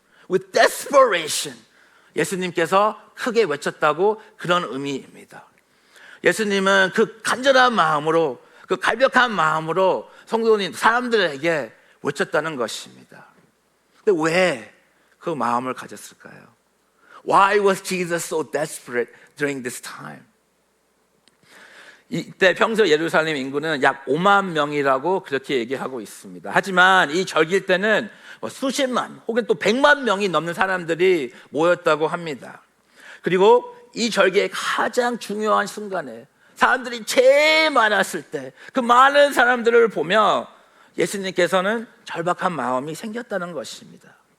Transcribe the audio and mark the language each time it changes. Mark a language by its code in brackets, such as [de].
[en] with desperation. [ko] 예수님께서 크게 외쳤다고 그런 의미입니다. 예수님은 그 간절한 마음으로, 그 갈벽한 마음으로 성도님, 사람들에게 외쳤다는 것입니다. 근데 왜 그 마음을 가졌을까요? [en] Why was Jesus so desperate during this time? [ko] 이때 평소 예루살렘 인구는 약 5만 명이라고 그렇게 얘기하고 있습니다. 하지만 이 절기 때는 수십만 혹은 또 100만 명이 넘는 사람들이 모였다고 합니다. 그리고 이 절기의 가장 중요한 순간에 사람들이 제일 많았을 때 그 많은 사람들을 보며 예수님께서는 절박한 마음이 생겼다는 것입니다.